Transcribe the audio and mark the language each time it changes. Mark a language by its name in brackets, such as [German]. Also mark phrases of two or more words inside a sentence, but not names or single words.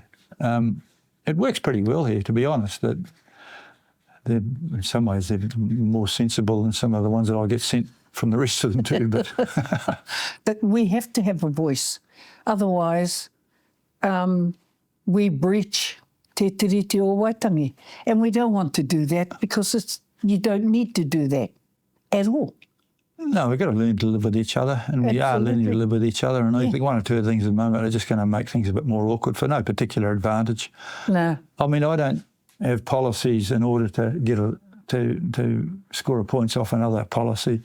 [English] It works pretty well here, to be honest. That in some ways they're more sensible than some of the ones that I get sent from the rest of them too. But but we have to have a voice, otherwise we breach te tiriti o Waitangi, and we don't want to do that, because you don't need to do that at all. No, we've got to learn to live with each other, and we are learning to live with each other. And I think one or two of the things at the moment are just going to make things a bit more awkward for no particular advantage. No. I mean, I don't have policies in order to get to score points off another policy.